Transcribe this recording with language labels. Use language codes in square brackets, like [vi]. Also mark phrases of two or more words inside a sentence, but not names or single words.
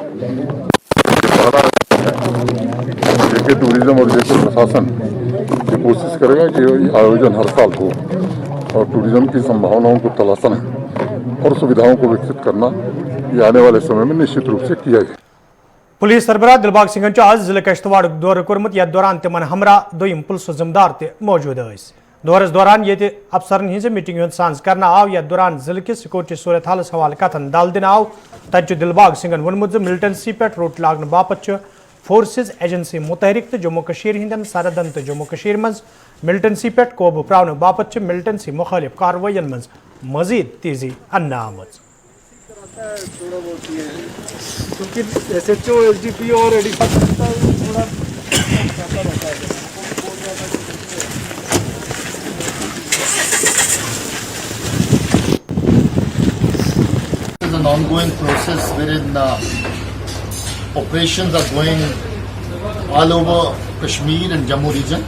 [hi] जेके टूरिज्म और जेके प्रशासन ये कोशिश करेगा कि ये आयोजन हर साल हो और टूरिज्म की संभावनाओं को तलाशना और सुविधाओं को विकसित करना ये आने वाले समय में निश्चित रूप से किया जाए। [ks] पुलिस सरबराह दिलबाग सिंह आज जिले कश्तवाड़ दौर कोर्मुत यथ दौरान तिमन हमरा दोयम पुलिस जिम्मेदार ते मौजूद दौरस दौरान ये अफसरन हज मीटिंग हूं सांझ करना आव यथ दौरान जिले की सिक्योरिटी सूरत हालस हवाले कथन दल दिन आव तत दिलबाग सिंह वोनमुत मिलिटेंसी पे रोट लागन बापत [en] forces agency [ks] मुतहरिक तो जम्मू कश्मीर हिंदन सरहदन तो जम्मू कश्मीर मज मिलिटेंसी पे काबू प्रावन बापत मिलिटेंसी मुखालिफ कार्रवाइन मज मजीद तेजी अन्ना आमज। [hi] क्योंकि SHO SDP और ADP थोड़ा [en] is an ongoing process wherein operations are going all over Kashmir and Jammu region.